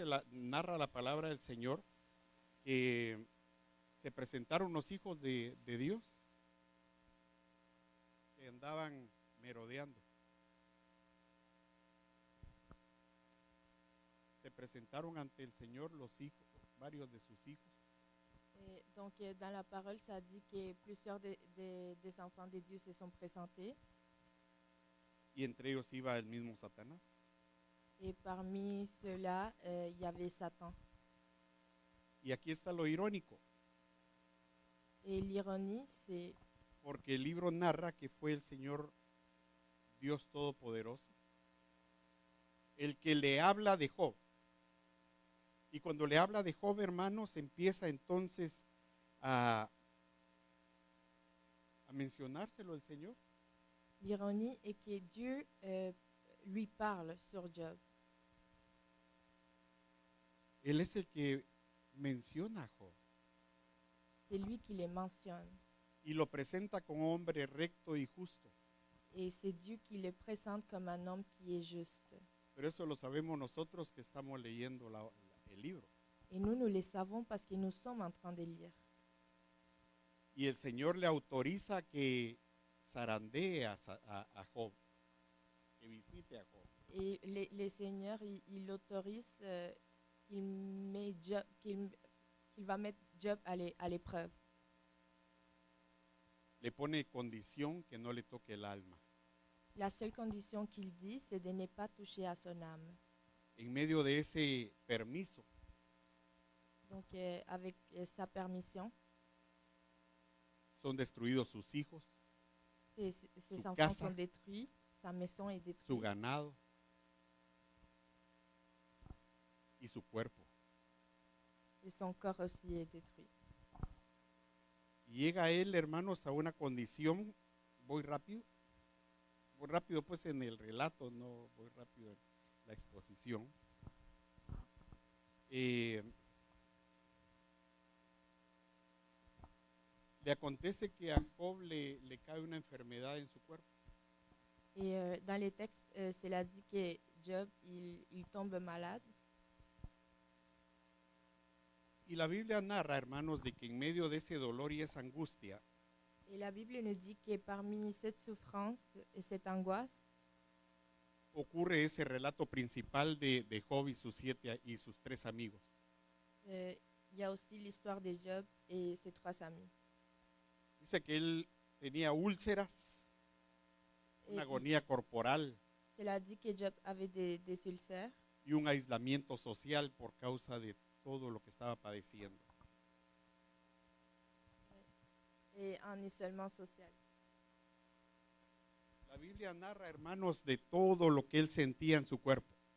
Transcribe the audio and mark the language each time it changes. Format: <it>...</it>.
<es>narra la palabra del Señor que se presentaron los hijos de Dios que andaban merodeando. Se presentaron ante el Señor los hijos, varios de sus hijos.</es> <fr>Et donc, dans la parole, ça dit que plusieurs des enfants de Dieu se sont présentés.</fr> <es>Y entre ellos iba el mismo Satanás.</es> <fr>Et parmi ceux-là, il y avait Satan.</fr> <es>Y aquí está lo irónico,</es> <fr>Et l'ironie, c'est</fr> <es>porque el libro narra que fue el Señor Dios Todopoderoso el que le habla de Job. Y cuando le habla de Job, hermanos, empieza entonces a mencionárselo el Señor.</es> <fr>l'ironie est que Dieu lui parle sur Job.</fr> <es>Él es el que menciona a Job</es> <fr>C'est lui qui les mentionne.</fr> <es>y lo presenta como hombre recto y justo.</es> <fr>Et c'est Dieu qui le présente comme un homme qui est juste.</fr> <es>Pero eso lo sabemos nosotros que estamos leyendo el libro.</es> <fr>Et nous le savons parce que nous sommes en train de lire.</fr> <es>Y el Señor le autoriza que zarandee a Job, que visite a Job.</es> <fr>Et le Seigneur, il autorise qu'il va mettre Job à l'épreuve.</fr> <es>Le pone condición que no le toque el alma.</es> <fr>La seule condition qu'il dit, c'est de ne pas toucher à son âme.</fr> <es>En medio de ese permiso,</es> <fr>Donc, avec sa permission,</fr> <es>son destruidos sus hijos,</es> <fr>ses</fr> <es>Su</es> <fr>enfants</fr> <es>casa.</es> <fr>sont détruits, sa maison est</fr> <es>su</es> <fr>détruite</fr> <es>ganado y su cuerpo.</es> <fr>et son corps aussi est détruit.</fr> <es>Y llega él, hermanos, a una condición, voy rápido pues en el relato, no voy rápido en la exposición. Le acontece que a Job le cae una enfermedad en su cuerpo.</es> <fr>Et dans les textes, cela dit que Job, il tombe malade.</fr> <es>Y la Biblia narra, hermanos, de que en medio de ese dolor y esa angustia,</es> <fr>Et la Bible nous dit que parmi cette souffrance et cette angoisse,</fr> <es>ocurre ese relato principal de Job y sus 3 amigos.</es> <fr>il y a aussi l'histoire de Job et ses 3 amis.</fr> <es>Dice que él tenía úlceras,</es> <fr>Et</fr> <es>una agonía corporal</es> <fr>cela dit que Job avait des ulcères</fr> <es>y un aislamiento social por causa de todo lo que estaba padeciendo.</es> <fr>et un isolement social.</fr> <es>La Biblia narra, hermanos, de todo lo que él sentía en su cuerpo.</es>